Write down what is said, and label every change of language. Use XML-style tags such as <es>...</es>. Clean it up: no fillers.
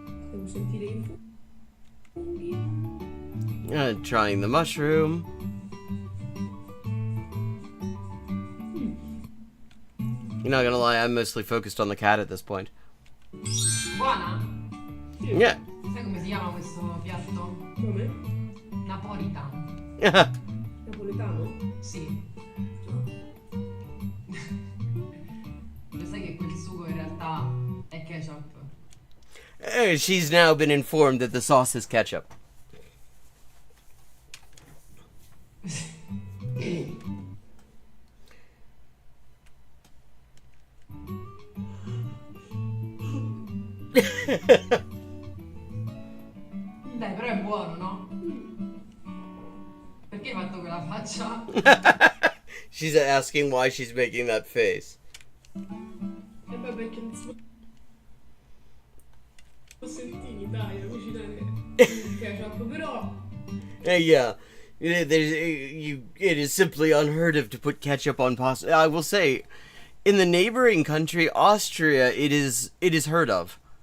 <it>Devo sentire i funghi.</it> <en>Trying the mushroom. You're not gonna lie, I'm mostly focused on the cat at this point.</en> <it>Buona?</it> <en>Yeah.</en> <it>Sai come si chiama questo piatto? Come? Napolitan. Napoletano? Sì. Lo sai che quel sugo in realtà è ketchup?</it> <en>She's now been informed that the sauce is ketchup.</en> <it>Dai, però è buono, no? Perché hai fatto quella faccia? She's asking why she's making that face. E poi perché non si può sentire, dai, a cucinare il ketchup, però...</it> <en>Yeah. It is simply unheard of to put ketchup on pasta. I will say, in the neighboring country, Austria, it is heard of.</en>